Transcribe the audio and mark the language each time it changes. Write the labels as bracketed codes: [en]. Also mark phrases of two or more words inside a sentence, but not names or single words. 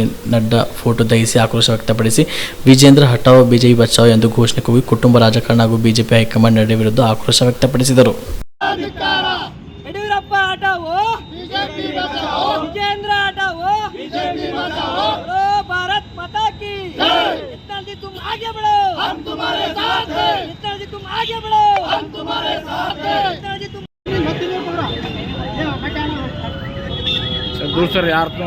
[kn] ನಡ್ಡಾ ಫೋಟೋ ದಹಿಸಿ ಆಕ್ರೋಶ ವ್ಯಕ್ತಪಡಿಸಿ ವಿಜೇಂದ್ರ [hi] हटाओ बीजेपी बचाओ [kn] ಎಂದು ಘೋಷಣೆ ಕೂಗಿ ಕುಟುಂಬ ರಾಜಕಾರಣ ಹಾಗೂ ಬಿಜೆಪಿ ಹೈಕಮಾಂಡ್ ನಡೆ ವಿರುದ್ಧ ಆಕ್ರೋಶ ವ್ಯಕ್ತಪಡಿಸಿದರು. [hi] येदियुरप्पा हटाओ बीजेपी बचाओ, विजेंद्र हटाओ बीजेपी बचाओ, बोलो भारत माता की जय। इतना जी तुम आगे बढ़ो, हम तुम्हारे साथ हैं। इतना जी तुम आगे बढ़ो, हम तुम्हारे साथ हैं। इतना जी तुम दूसरे यार तो